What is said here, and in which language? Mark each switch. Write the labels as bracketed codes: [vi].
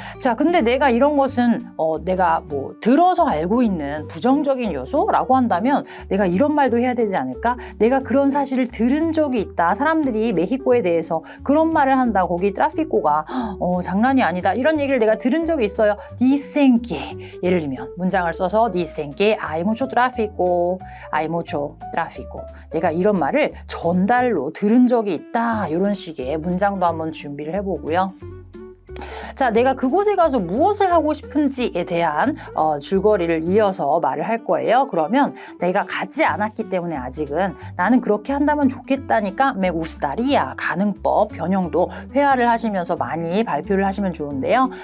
[ko] 자, 근데 내가 이런 것은 내가 뭐 들어서 알고 있는 부정적인 요소라고 한다면 내가 이런 말도 해야 되지 않을까? 내가 그런 사실을 들은 적이 있다. 사람들이 메히코에 대해서 그런 말을 한다. 거기 트라피코가 장난이 아니다. 이런 얘기를 내가 들은 적이 있어요. [es] dicen que [ko] 예를 들면 문장을 써서 [es] dicen que hay mucho tráfico, [ko] hay mucho tráfico. 내가 이런 말을 전달로 들은 적이 있다. 이런 식의 문장도 한번 준비를 해보고요. 자, 내가 그곳에 가서 무엇을 하고 싶은지에 대한 줄거리를 이어서 말을 할 거예요. 그러면 내가 가지 않았기 때문에 아직은 나는 그렇게 한다면 좋겠다니까 [es] me gustaría [ko] 가능법 변형도 회화를 하시면서 많이 발표를 하시면 좋은데요.